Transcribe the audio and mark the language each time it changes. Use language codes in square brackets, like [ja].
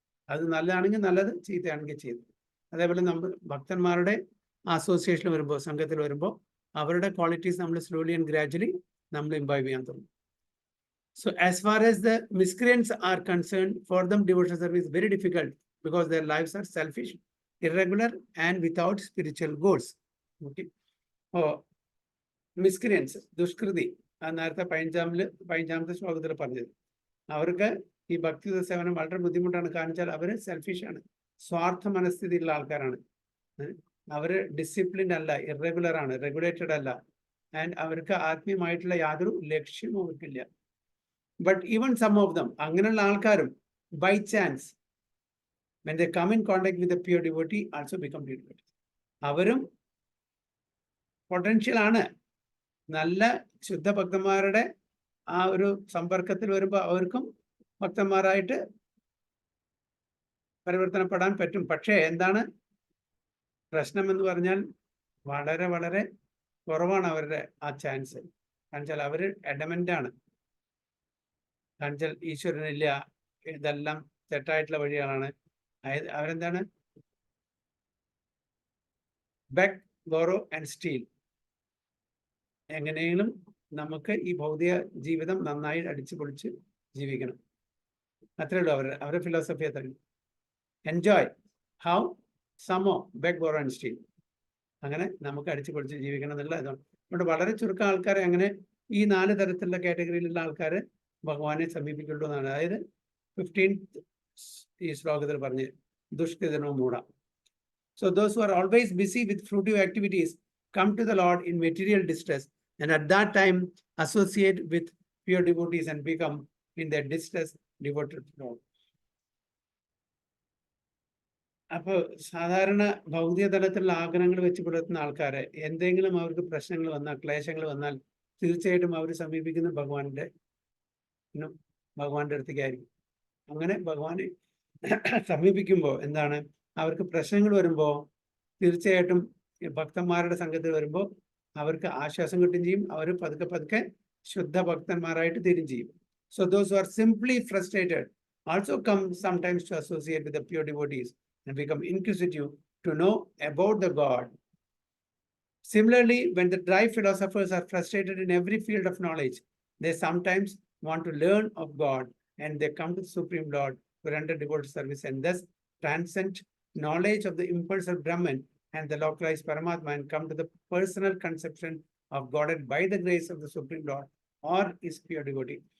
[ml] അത് നല്ലതാണെങ്കിൽ നല്ലത്, ചീത്തയാണെങ്കിൽ ചെയ്തു. അതേപോലെ നമ്മൾ ഭക്തന്മാരുടെ അസോസിയേഷൻ വരുമ്പോൾ, സംഘത്തിൽ വരുമ്പോൾ അവരുടെ ക്വാളിറ്റീസ് നമ്മൾ [en] slowly and gradually [ml] നമ്മൾ ഇംബൈബ് ചെയ്യാൻ തുടങ്ങും. [en] So as far as the miscreants are concerned, for them devotional service is very difficult because their lives are selfish, irregular and without spiritual goals. Okay. [ml] Oh, miscreants, ദുഷ്കൃതി, നേരത്തെ 15ാമത്തെ ശ്ലോകത്തിൽ പറഞ്ഞത്. അവർക്ക് ഈ ഭക്തിയുത സേവനം വളരെ ബുദ്ധിമുട്ടാണ്. കാണിച്ചാൽ അവർ സെൽഫിഷാണ്, സ്വാർത്ഥ മനസ്ഥിതിയുള്ള ആൾക്കാരാണ്. അവര് ഡിസിപ്ലിൻഡ് അല്ല, ഇറഗുലർ ആണ്, റെഗുലേറ്റഡ് അല്ല, ആൻഡ് അവർക്ക് ആത്മീയമായിട്ടുള്ള യാതൊരു ലക്ഷ്യവും അവർക്കില്ല. [en] but even some of them, [ml] അങ്ങനെയുള്ള ആൾക്കാരും [en] By chance when they come in contact with the pure devotee also become pure devotees. [ml] അവരും പൊട്ടൻഷ്യൽ ആണ്. നല്ല ശുദ്ധ ഭക്തന്മാരുടെ ആ ഒരു സമ്പർക്കത്തിൽ വരുമ്പോൾ അവർക്കും ഭക്തന്മാരായിട്ട് പരിവർത്തനപ്പെടാൻ പറ്റും. പക്ഷേ എന്താണ് പ്രശ്നം എന്ന് പറഞ്ഞാൽ വളരെ വളരെ കുറവാണ് അവരുടെ ആ ചാൻസ്. കാണിച്ചാൽ അവർ അഡമൻ്റാണ്. കാണിച്ചാൽ ഈശ്വരനില്ല, ഇതെല്ലാം തെറ്റായിട്ടുള്ള വഴികളാണ്. അവരെന്താണ് [en] Beg, borrow and steal. [ml] എങ്ങനെയെങ്കിലും നമുക്ക് ഈ ഭൗതിക ജീവിതം നന്നായി അടിച്ചു പൊളിച്ച് ജീവിക്കണം, അത്രേ ഉള്ളൂ അവരുടെ ഫിലോസഫി. അത്രയും [en] Enjoy how somehow beg, borrow and steal. [ml] അങ്ങനെ നമുക്ക് അടിച്ചു പൊളിച്ച് ജീവിക്കണം എന്നുള്ള ഇതാണ്. അതുകൊണ്ട് വളരെ ചുരുക്കം ആൾക്കാരെ അങ്ങനെ ഈ 4 തരത്തിലുള്ള കാറ്റഗറിയിലുള്ള ആൾക്കാർ ഭഗവാനെ സമീപിക്കുള്ളൂ എന്നാണ്. അതായത് 15th ഈ ശ്ലോകത്തിൽ പറഞ്ഞ് [sa] ദുഷ്കൃതനോ മൂഢ. [en] So those who are always busy with fruitive activities come to the Lord in material distress, and at that time associate with pure devotees and become in their distress devoted to Lord. [ml] അപ്പോൾ സാധാരണ ഭൗതിക തലത്തിലുള്ള ആഗ്രഹങ്ങൾ വെച്ച് പുലർത്തുന്ന ആൾക്കാരെ എന്തെങ്കിലും അവർക്ക് പ്രശ്നങ്ങൾ വന്നാൽ, ക്ലേശങ്ങൾ വന്നാൽ തീർച്ചയായിട്ടും അവർ സമീപിക്കുന്ന ഭഗവാന്റെ അടുത്തേക്കായിരിക്കും. അങ്ങനെ ഭഗവാനെ സമീപിക്കുമ്പോൾ എന്താണ്, അവർക്ക് പ്രശ്നങ്ങൾ വരുമ്പോൾ തീർച്ചയായിട്ടും ഭക്തന്മാരുടെ സംഘത്തിൽ വരുമ്പോൾ അവർക്ക് ആശ്വാസം കിട്ടുകയും ചെയ്യും. അവർ പതുക്കെ പതുക്കെ ശുദ്ധ ഭക്തന്മാരായിട്ട് തീരും ചെയ്യും. [en] So those who are simply frustrated also come sometimes to associate with the pure devotees and become inquisitive to know about the God. Similarly, when the dry philosophers are frustrated in every field of knowledge, they sometimes want to learn of God, and they come to the Supreme Lord to render devoted service and thus transcend knowledge of the impulse of Brahman and the localized Paramatma and come to the personal conception of Godhead by the grace of the Supreme Lord or his pure devotee.